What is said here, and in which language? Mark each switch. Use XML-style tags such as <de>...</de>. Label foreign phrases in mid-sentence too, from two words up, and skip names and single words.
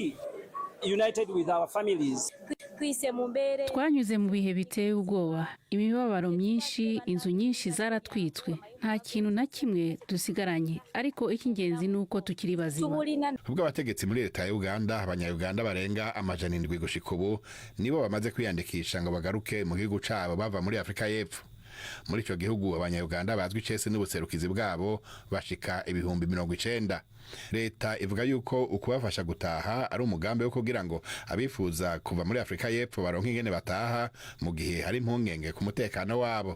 <rw>Twanyuze mu bihe biteye ubwoba, imibabaro myinshi, inzu nyinshi zaratwitswe. Nta kintu na kimwe dusigaranye, ariko icy'ingenzi ni uko tukiri bazima.</rw> <rn>Ubwo abategetsi muri leta ya Uganda, abanya-Uganda barenga 700 gushika ubu nibo bamaze kwiyandikisha ngo bagaruke mu gihugu cabo bava muri Afurika y'Epfo. Muri ico gihugu abanya-Uganda bazwi cese n'ubuserukizi bwabo bashika 90,000. Leta ivuga yuko ukubafasha gutaha ari umugambi wo kugira ngo abifuza kuva muri Afurika y'Epfo baronke ingene bataha mu gihe hari impungenge ku mutekano wabo.</rn>